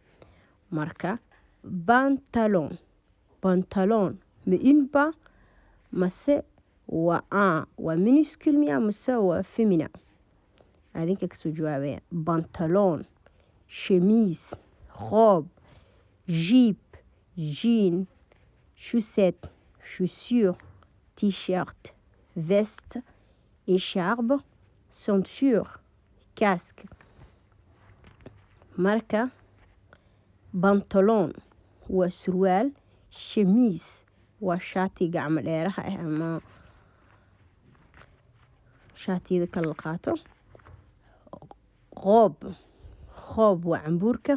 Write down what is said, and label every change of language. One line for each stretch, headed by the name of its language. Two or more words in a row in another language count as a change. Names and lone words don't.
Somali: Marka pantalon ma inba mase waa minuscule miya mase waa feminine adinka kasoo jawaabaya.
French: Pantalon, chemise, robe, jupe, jean, chaussette, chaussures, t-shirt, veste, écharpe, ceinture, casque.
Somali: Marka pantalon waa surwaal, chemise waa shaati gacmo dheeraha ah ama shaatiyada kala qaato. Robe waa cambuurka.